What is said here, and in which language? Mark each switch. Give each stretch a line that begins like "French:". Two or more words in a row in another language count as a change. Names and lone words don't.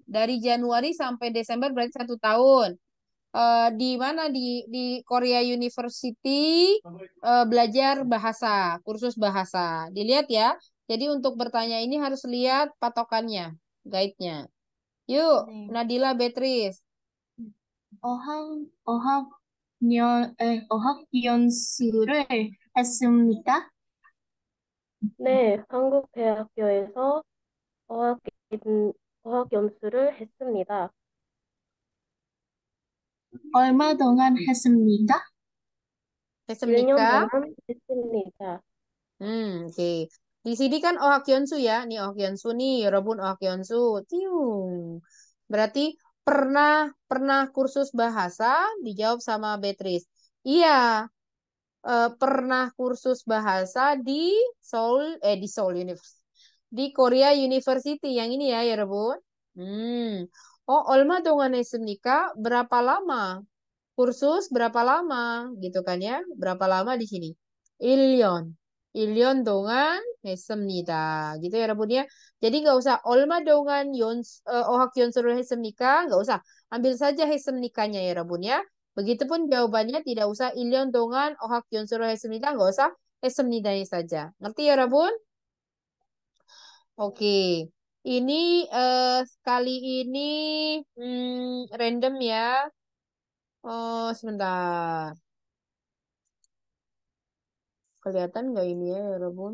Indonesian: Dari Januari sampai Desember berarti 1 tahun. Di mana di Korea University belajar bahasa, kursus bahasa. Dilihat ya. Jadi untuk bertanya ini harus lihat patokannya, guide-nya. Yuk, Nadila Beatrice.
Korean: 어학연수를 했습니다. 네, 한국 대학교에서 어학, 어학 연수를 했습니다. 얼마 동안 했습니까? 1년 Hessemnika. 동안 했습니다.
Indonesian: Oke. Di sini kan Oh Hyunsu ya. Nih Oh Hyunsu nih, Robun Oh Hyunsu. Tiung. Berarti pernah kursus bahasa, dijawab sama Beatrice. Iya, pernah kursus bahasa di Seoul University. Di Korea University yang ini ya, Robun.
Korean: Oh, 얼마 동안 했습니까?
Indonesian: Berapa lama? Kursus berapa lama? Gitu kan ya. Berapa lama di sini?
Korean: 1년. 1년 동안 했습니다.
Indonesian: Gitu ya, Rabun ya. Jadi nggak usah
Korean: 얼마 동안 어학 연수를 했습니까?
Indonesian: Nggak usah. Ambil saja 했습니까nya ya, Rabun ya. Begitupun jawabannya tidak usah
Korean: 1년 동안 어학 연수를 했습니다.
Indonesian: Nggak usah 했습니다nya saja. Ngerti ya, Rabun? Oke. Ini kali ini random ya. Oh, sebentar. Kelihatan nggak ini ya, Rabun?